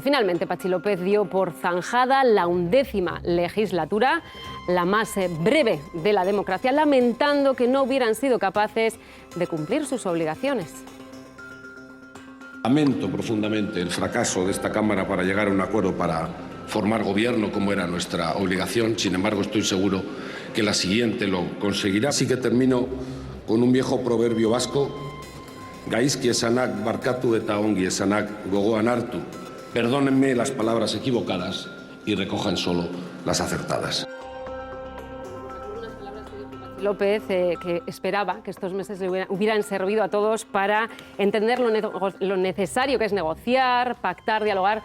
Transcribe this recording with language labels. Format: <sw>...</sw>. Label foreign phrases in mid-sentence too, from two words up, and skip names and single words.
<es>Finalmente, Patxi López dio por zanjada la 11ª legislatura, la más breve de la democracia, lamentando que no hubieran sido capaces de cumplir sus obligaciones. Lamento profundamente el fracaso de esta Cámara para llegar a un acuerdo para formar gobierno, como era nuestra obligación. Sin embargo, estoy seguro que la siguiente lo conseguirá. Así que termino con un viejo proverbio vasco:</es> <eu>gaizki esanak barkatu eta ongi esanak gogoan hartu.</eu> <es>Perdónenme las palabras equivocadas y recojan solo las acertadas. López, que esperaba que estos meses le hubieran servido a todos para entender lo necesario que es negociar, pactar, dialogar.</es>